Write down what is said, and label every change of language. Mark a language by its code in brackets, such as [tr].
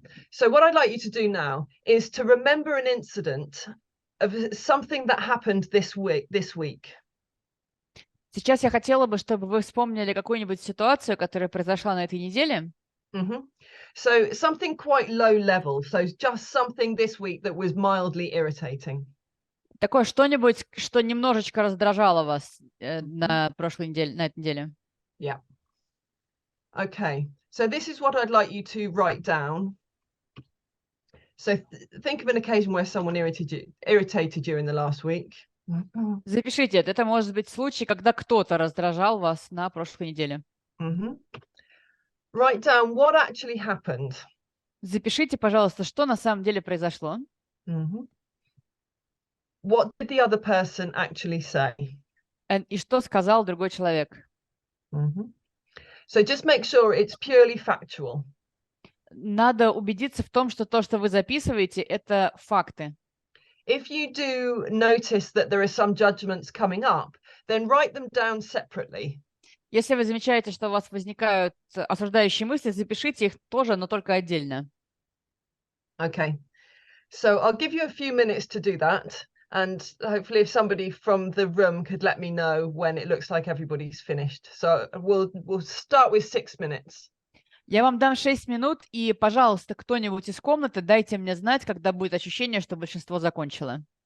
[en] So what I'd like you to do now is to remember an incident of something that happened this week. [ru] Сейчас я хотела бы, чтобы вы вспомнили какую-нибудь ситуацию, которая произошла на этой неделе. [en] So something quite low level. So just something this week that was mildly irritating. [ru] Такое что-нибудь, что немножечко раздражало вас на прошлой неделе, на этой неделе. [en] Yeah. Okay. So this is what I'd like you to write down. So think of an occasion where someone irritated you in the last week. [ru] Запишите это. Это может быть случай, когда кто-то раздражал вас на прошлой неделе. [en] Write down what actually happened. [ru] Запишите, пожалуйста, что на самом деле произошло. [en] What did the other person actually say? [ru] И что сказал другой человек. [en] So just make sure it's purely factual. [ru] Надо убедиться в том, что то, что вы записываете, это факты. [en] If you do notice that there are some judgements coming up, then write them down separately. [ru] Если вы замечаете, что у вас возникают осуждающие мысли, запишите их тоже, но только отдельно. [en] Okay. So I'll give you a few minutes to do that. And hopefully if somebody from the room could let me know when it looks like everybody's finished. So we'll start with 6 minutes. [ru] Я вам дам 6 минут, и, пожалуйста, кто-нибудь из комнаты, дайте мне знать, когда будет ощущение, что большинство закончило.